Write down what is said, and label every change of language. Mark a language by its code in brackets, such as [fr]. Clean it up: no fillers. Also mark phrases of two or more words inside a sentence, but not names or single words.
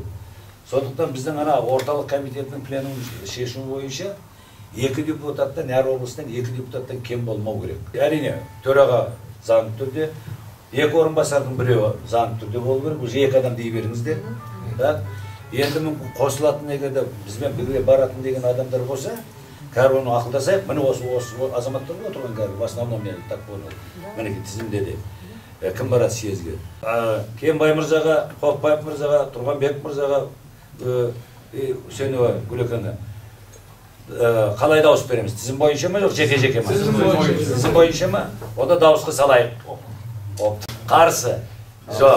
[kk] Сондықтан біздің ана орталық комитетінің пленум шешімі бойынша 2 депутаттан, әр облыстан 2 депутаттан кем болмау керек. Әрине, төраға заңды түрде, 2 орынбасардың біреуі заңды түрде болу керек, бұл 2 адам дей беріңіздер. Енді мүмкін қосылатын егерде бізбен бірге баратын деген адамдар болса, кәрі оны ақылдасайық, міне осы азаматтар отырған кәрі, [ru] в основном мен так понял, [kk] мінеке тізімде де. Кім барады съезге? Кенбай мырзаға, Қоқбаев мырзаға, Тұрғанбек мырзаға, Үсенова Гүлекенге қалай дауыс береміз? Тізім бойынша ма, жоқ жеке-жеке ма? Тізім бойынша ма? Онда дауысқа салайық. Қарсы? Жоқ.